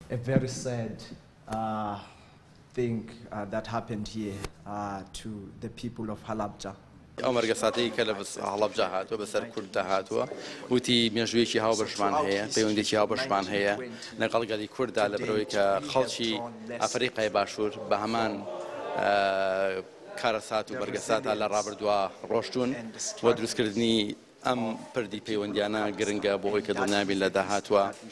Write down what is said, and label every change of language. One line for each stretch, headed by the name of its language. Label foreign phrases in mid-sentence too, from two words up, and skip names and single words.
English: a very sad thing that happened here to the people of Halabja.
Central Kurdish: ئەو مەرگەساتەی کە لە هەڵەبجا هاتووە بەسەر کورددا هاتووە وتی مێژوویەکی هاوبەشمان هەیە پەیوەندێکی هاوبەشمان هەیە لەگەڵ گەلی کورددا لە بەرەوەی کە خەڵکی ئەفریقای باشوور بە هەمان کارەسات و بەرگەساتە لە ڕابردووە ڕۆشتوون بۆ دروستکردنی ئەم پردی پەیوەندیانە گرنگە بۆ ئەوەی کە دڵنیابین لە داهاتوە